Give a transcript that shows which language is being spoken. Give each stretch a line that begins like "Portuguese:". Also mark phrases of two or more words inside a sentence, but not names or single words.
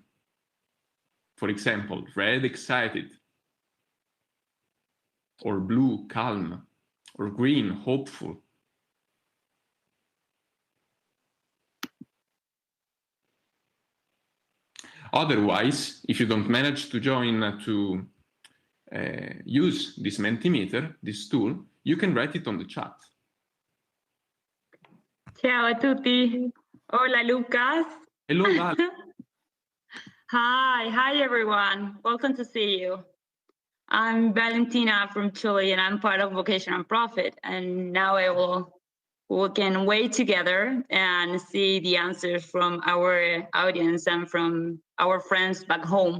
English: For example, red, excited, or blue, calm, or green, hopeful. Otherwise, if you don't manage to join to use this Mentimeter, this tool, you can write it on the chat.
Italian: Ciao a tutti.
Spanish: Hola, Lucas.
English: Hello, Val. Hi everyone. Welcome to see you. I'm Valentina from Chile, and I'm part of Vocation and Profit. And now we can wait together and see the answers from our audience and from our friends back home.